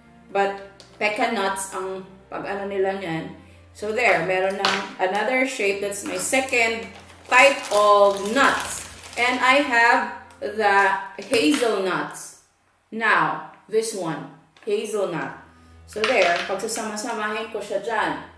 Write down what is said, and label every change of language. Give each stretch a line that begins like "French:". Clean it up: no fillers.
Filipino: But peccanuts ang pag-ano nila niyan.
English: So there,
Filipino: meron ng
English: another shape. That's my second type of nuts. And I have the hazelnuts. Now, this one, hazelnut. So there,
Filipino: pagsasama-samahin ko siya dyan.